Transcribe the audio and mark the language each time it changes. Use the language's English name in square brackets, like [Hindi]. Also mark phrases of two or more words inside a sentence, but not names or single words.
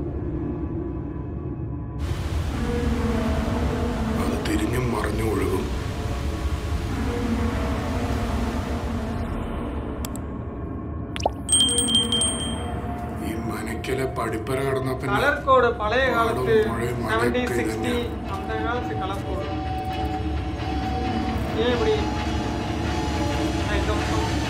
[Malayalam] അത് തിരിഞ്ഞും മറിഞ്ഞു ഒഴുകും. ഈ മനക്കലെ പടിപ്പര കടന്ന പിന്നെ കളർ കോഡ് പഴയ കാലത്ത് [Tamil] 70 60 அந்த காலத்து [English] color code [Tamil] ஏன் இப்படி [English] I don't know.